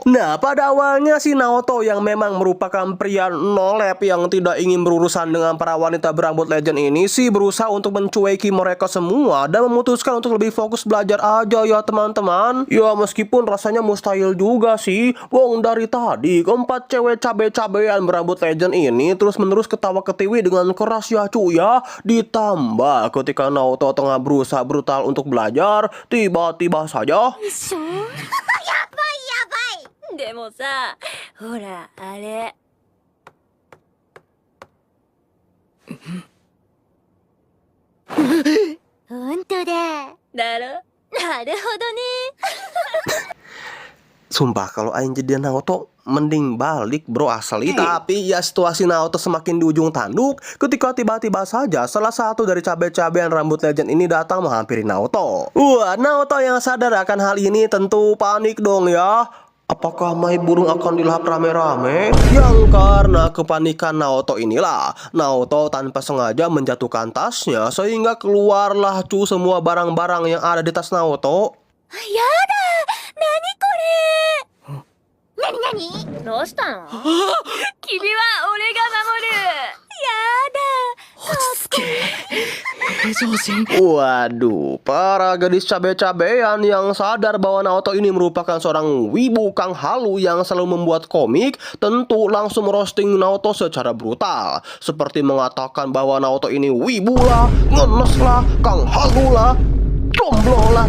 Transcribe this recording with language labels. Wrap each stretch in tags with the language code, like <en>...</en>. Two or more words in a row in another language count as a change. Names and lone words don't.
<id>Nah, pada awalnya si Naoto yang memang merupakan pria nolep yang tidak ingin berurusan dengan para wanita berambut legend ini sih berusaha untuk mencueki mereka semua dan memutuskan untuk lebih fokus belajar aja ya teman-teman. Ya meskipun rasanya mustahil juga sih. Wong dari tadi keempat cewek cabe-cabean berambut legend ini terus-menerus ketawa ketiwi dengan keras ya cuy ya. Ditambah ketika Naoto tengah berusaha brutal untuk belajar, tiba-tiba saja</id> <ja>やばいやばい。でもさ、ほらあれ。本当だ。だろ？なるほどね。</ja> <id>Sumpah kalau aing jadi Naoto mending balik bro asli. Tapi ya situasi Naoto semakin di ujung tanduk ketika tiba-tiba saja salah satu dari cabe-cabean rambut legend ini datang menghampiri Naoto. Wah, Naoto yang sadar akan hal ini tentu panik dong ya. Apakah Mai Burung akan dilahap rame-rame? Yang karena kepanikan Naoto inilah, Naoto tanpa sengaja menjatuhkan tasnya sehingga keluarlah semua barang-barang yang ada di tas Naoto.</id> <ja>やだ。何これ。何何？どうしたの？君は俺が守る。やだ。落ち着け。平常心。</ja> <id>Waduh, para gadis cabe-cabean yang sadar bahwa Naoto ini merupakan seorang wibu Kang Halu yang selalu membuat komik, tentu langsung merosting Naoto secara brutal. Seperti mengatakan bahwa Naoto ini wibu lah, ngenes lah, Kang Halu lah, jomblo lah.</id>